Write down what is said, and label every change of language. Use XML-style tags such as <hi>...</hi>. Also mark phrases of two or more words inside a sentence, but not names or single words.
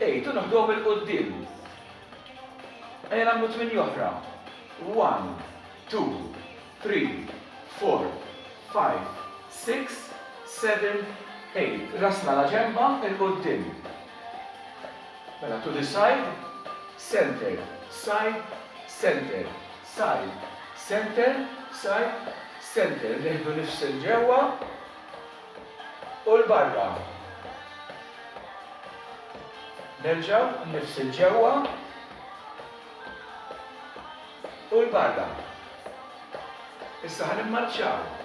<mt>U noħduhom il-qudiem. Ejja nagħmlu 8 oħra. 1, 2, 3, 4, 5, 6, 7, 8. Rasna la ġemba il-qudiem.</mt> <en>Mela to the side, center. Side, center, side, center, side, center.</en> <mt>Neħdu nifs il-ġewwa u l-barra. Nerġgħu nifs il-ġewwa u l-barra. Issa ħanimmarċjaw.</mt>